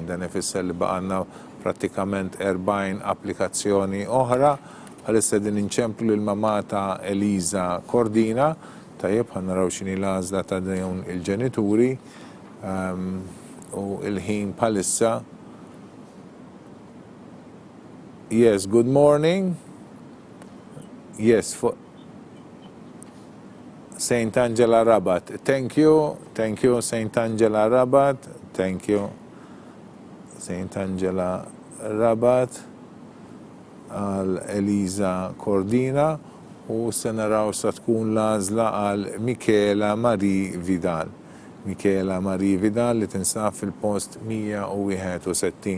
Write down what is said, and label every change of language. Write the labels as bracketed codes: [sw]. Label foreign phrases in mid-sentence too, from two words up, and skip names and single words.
[mt] Dan ifisser li baqgħna pratikament 40 applikazzjoni oħra. Għalissa din inċemplu l-mamma ta' Eliza Cordina, tajjeb ħannaraw x'inhi l-għażla ta' dawn il-ġenituri u il-ħin bħalissa. [en] Yes, good morning. Yes, for Saint Angela Rabat. Thank you, Saint Angela Rabat. Thank you. [mt] Saint Angela Rabat għal Eliza Cordina u se naraw sa tkun l-għażla għal Michela Marie Vidal. Michela Marie Vidal li tinsab fil-post 161.